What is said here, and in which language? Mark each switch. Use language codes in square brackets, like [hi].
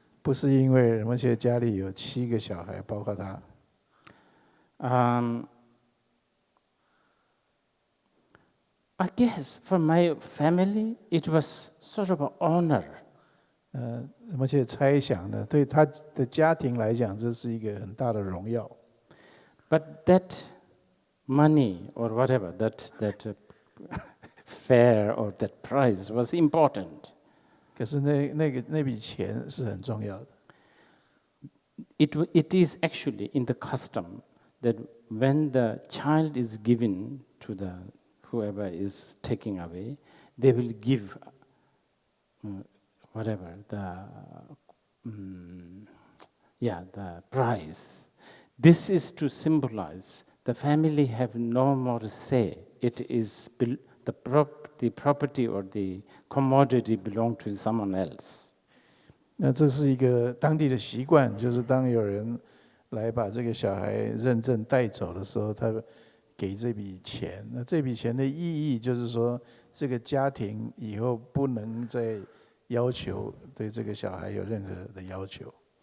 [zh] 不是因为仁波切家里有7个小孩，包括他。 [en] I guess for my family, it was sort of an honor. [zh] 仁波切猜想呢，对他的家庭来讲，这是一个很大的荣耀。 [en] But that money or whatever, that fare or that price was important. [zh] 可是那笔钱是很重要的。 [en] It is actually in the custom that when the child is given to the whoever is taking away, they will give whatever the prize. This is to symbolize the family have no more say. It is the property or the commodity belong to someone else. [zh] 那这是一个当地的习惯，就是当有人来把这个小孩认证带走的时候，他给这笔钱。那这笔钱的意义就是说，这个家庭以后不能再要求对这个小孩有任何的要求。